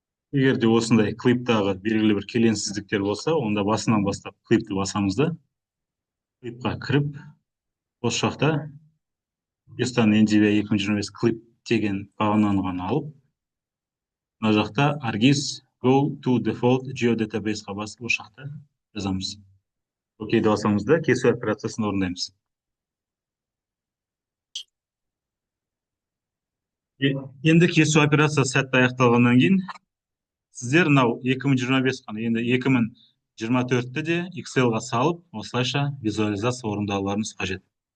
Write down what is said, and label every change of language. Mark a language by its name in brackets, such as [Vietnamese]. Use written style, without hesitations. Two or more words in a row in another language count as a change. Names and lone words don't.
[Kazakh] егер де осындай клиптағы белгілі бір келеңсіздіктер болса, онда басынан бастап клипті басамыз да клипқа кіріп, осы жақта естан NDVI 2025 клип деген бағананы ғана алып, мына жақта [English] argis go to default geodatabase- [Kazakh] ға басып, осы жақта жазамыз. окейді басамыз да кесу операциясын орындаймыз. Енді кесу операциясы сәтті аяқталғаннан кейін сіздер мынау 2025 қана, енді 2024-ті де Excel-ға салып, осылайша визуализация орындауларыңыз қажет.